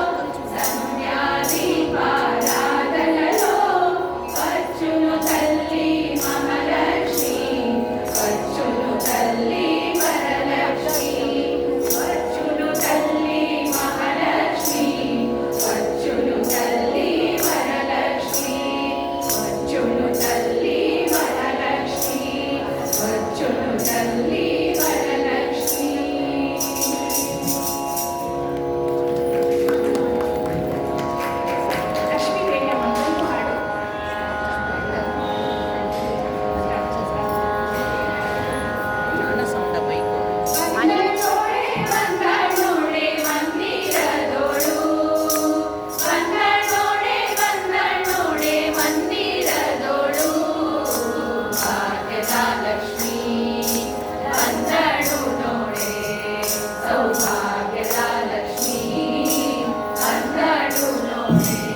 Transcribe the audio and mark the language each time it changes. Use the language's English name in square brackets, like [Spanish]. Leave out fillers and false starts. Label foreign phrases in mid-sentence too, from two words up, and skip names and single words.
[Telugu] సంధ్యాదీపారాధనలో వచ్చును తల్లి మహాలక్ష్మి వచ్చును తల్లి వరలక్ష్మి వచ్చును తల్లి మహాలక్ష్మి వచ్చును తల్లి వరలక్ష్మి వచ్చును తల్లి వరలక్ష్మి వచ్చును తల్లి వరలక్ష్మి [Kannada] ಲಕ್ಷ್ಮೀದೇವಿಯ ಮತ್ತೊಂದು ಹಾಡು ಬಂದಳೋಡೆ ಬಂದಳೋಡೆ ಮಂದಿರದೋಳು ಬಂದಳೋಡೆ ಬಂದಳೋಡೆ ಮಂದಿರದೋಳು ಭಾಗ್ಯದ ಲಕ್ಷ್ಮೀ ಬಂದಳು ನೋಡೆ ಸೌಭಾಗ್ಯದ ಲಕ್ಷ್ಮೀ ಬಂದಳು ನೋಡೆ